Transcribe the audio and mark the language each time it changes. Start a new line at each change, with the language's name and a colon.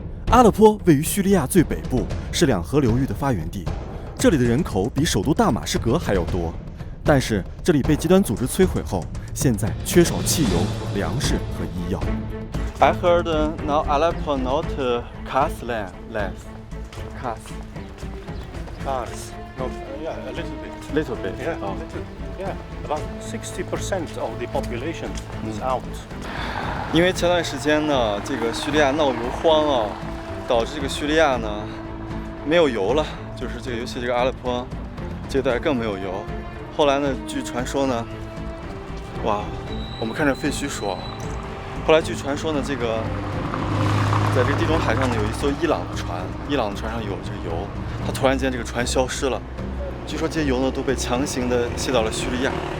Chinese: 阿勒颇位于叙利亚最北部，是两河流域的发源地。这里的人口比首都大马士革还要多，但是这里被极端组织摧毁后，现在缺少汽油、粮食和医药。
English: I heard now Aleppo not cars less. Cars. No, yeah, a little bit. Little bit. Yeah, yeah. About 60% of the population is out.
Chinese: 因为前段时间呢，这个叙利亚闹油荒啊，导致这个叙利亚呢没有油了，就是这个尤其这个阿勒颇这带更没有油。后来呢，据传说呢，哇，我们看着废墟说，后来据传说呢，这个在这个地中海上呢有一艘伊朗的船，伊朗的船上有这个油，它突然间这个船消失了，据说这些油呢都被强行的卸到了叙利亚。